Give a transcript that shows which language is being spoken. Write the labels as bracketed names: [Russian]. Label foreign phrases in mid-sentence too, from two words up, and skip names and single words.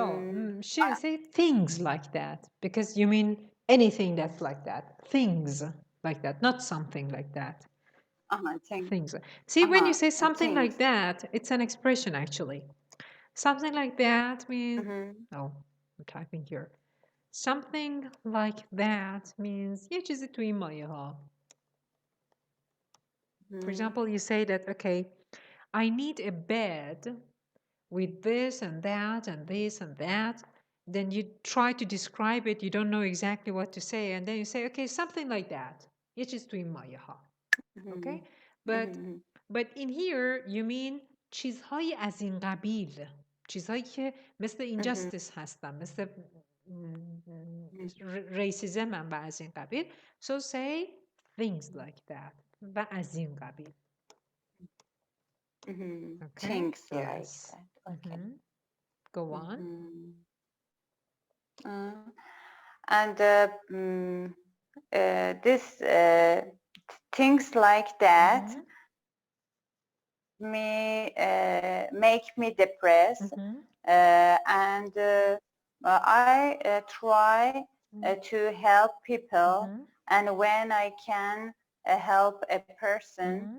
[English] Shirin, say things like that, because you mean anything that's like that. Things like that, not something like that. Things. See, when you say something like that, it's an expression actually. Something like that means, oh, I'm typing here. Something like that means [Persian] یه چیزی تو این مایه ها. [English] For example, you say that, okay, I need a bed with this and that and this and that. Then you try to describe it. You don't know exactly what to say. And then you say, okay, something like that. [Persian] یه چیز تو این مایه ها. [English] Okay? But in here, you mean [Persian] چیزهایی از این قبیل. چیزهایی که مثل injustice هستن. racism و از این قبیل. [English] So say things like that [Persian] و از این قبیل. [English] Okay? Things like Yes. that. Okay. Go on. And this things like that make me depressed, and I try to help people, and when I can help a person,